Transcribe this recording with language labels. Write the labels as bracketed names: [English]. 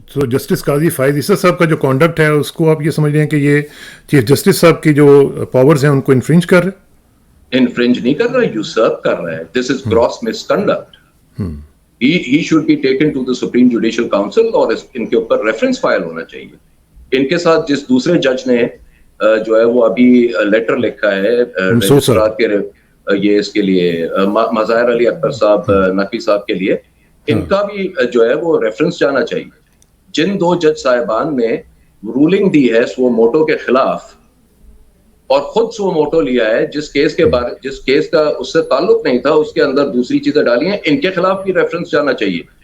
[Urdu] Justice قاضی فائز عیسیٰ صاحب کا جو کانڈکٹ ہے اس کو آپ یہ سمجھ رہے ہیں کہ یہ چیف جسٹس صاحب کی جو پاورز ہیں ان کو انفرنج کر رہے ہیں؟ انفرنج نہیں کر رہا, یوسرپ کر رہا ہے. [English] This is gross misconduct. He should be taken to the Supreme Judicial Council [Urdu] اور ان کے اوپر ریفرنس فائل ہونا چاہیے. ان کے ساتھ جس دوسرے جج نے جو ہے وہ ابھی لیٹر لکھا ہے رجسٹرار کے یہ اس کے لیے مظاہر علی اکبر صاحب نقوی صاحب کے لیے, ان کا بھی جو ہے وہ ریفرنس جانا چاہیے. جن دو جج صاحبان نے رولنگ دی ہے سو موٹو کے خلاف اور خود سو موٹو لیا ہے, جس کیس کا اس سے تعلق نہیں تھا اس کے اندر دوسری چیزیں ڈالی ہیں, ان کے خلاف بھی ریفرنس جانا چاہیے.